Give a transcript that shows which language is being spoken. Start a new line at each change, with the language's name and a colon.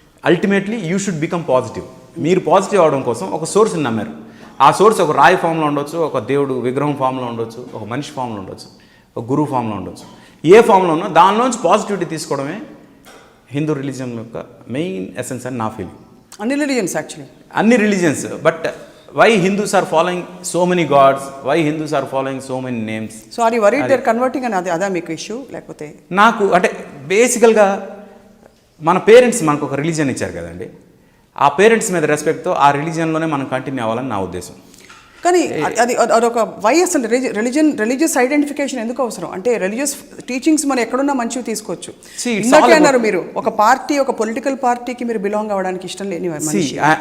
English: Ultimately you should become positive.
Telugu: మీరు positive అవడం కోసం ఒక సోర్స్ని నమ్మారు. ఆ సోర్స్ ఒక రాయి ఫామ్లో ఉండొచ్చు, ఒక దేవుడు విగ్రహం ఫామ్లో ఉండొచ్చు, ఒక మనిషి ఫామ్లో ఉండొచ్చు, ఒక గురువు ఫామ్లో ఉండొచ్చు. ఏ ఫామ్లో ఉన్నా దానిలోంచి పాజిటివిటీ తీసుకోవడమే హిందూ రిలీజియన్ యొక్క మెయిన్ ఎసెన్స్ అని నా ఫీలింగ్. అన్ని రిలీజియన్స్ యాక్చువల్లీ, అన్ని religions.
English: But why Hindus are following so many gods, why Hindus are following so many names? So are you worried they're converting
Telugu: అని అదా మీకు ఇష్యూ? లేకపోతే నాకు అంటే బేసికల్గా మన పేరెంట్స్ మనకు ఒక రిలీజియన్ ఇచ్చారు కదండి, ఆ పేరెంట్స్ మీద రెస్పెక్ట్తో ఆ రిలీజియన్లోనే మనం కంటిన్యూ అవ్వాలని నా ఉద్దేశం. కానీ అది అదొక వై అసలు రిలీజియస్ ఐడెంటిఫికేషన్ ఎందుకు అవసరం? అంటే రిలీజియస్ టీచింగ్స్ మనం ఎక్కడున్నా మంచివి తీసుకోవచ్చు. ఇందాకే అన్నారు మీరు ఒక పార్టీ, ఒక పొలిటికల్ పార్టీకి మీరు బిలాంగ్ అవ్వడానికి ఇష్టం లేని మనిషి.